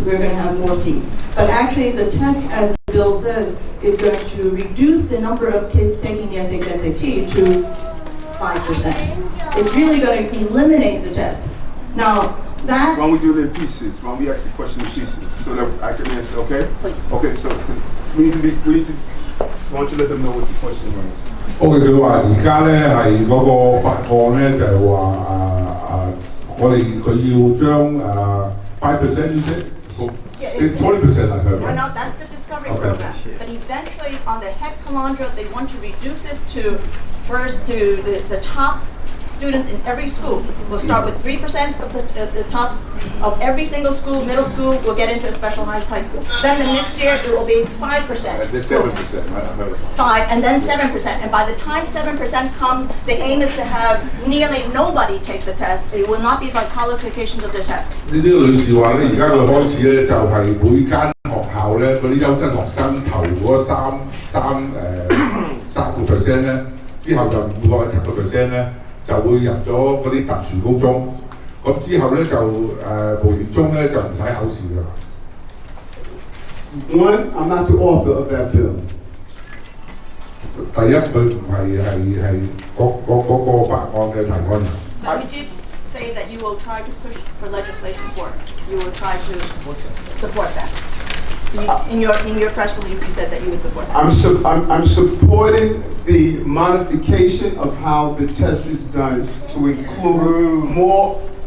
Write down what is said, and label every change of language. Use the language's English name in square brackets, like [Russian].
[English] We're going to have more seats, but actually the test, as the bill says, is going to reduce the number of kids taking the SAT to 5%. It's really going to eliminate the test. Now that. Why don't we do it in pieces? Why don't we ask the question in pieces so that I can answer? Okay. Please. Okay. So we need to. Why don't you let them know what the question was? [Cantonese] OK， 佢話而家咧係嗰個法案咧就係話佢要將5% 20% 係佢。 [English] No, that's the discovery program. But eventually, on the head calendar, they want to reduce it to first to the top students in every school. We'll start with 3% of the tops of every single school, middle school, will get into a specialized high school. Then the next year, it will be 5%. 7%. 5 and then 7%. And by the time 7% comes, the aim is to have nearly nobody take the test. It will not be by qualifications of the test. [Cantonese] 呢個女士話咧，而家佢開始咧就係每間學校咧嗰啲優質學生投嗰3% 咧，之後就每個7%咧。就會入咗嗰啲特殊高中，咁之後咧就無形中咧就唔使考試㗎啦。 [English] One, I'm not the author of that bill. [Cantonese] 第一，佢唔係嗰個法案嘅提案人。 [English] But you did say that you will try to push for legislation for it. You will try to support that. In your press release, you said that you would support that. I'm supporting the modification of how the test is done to include more.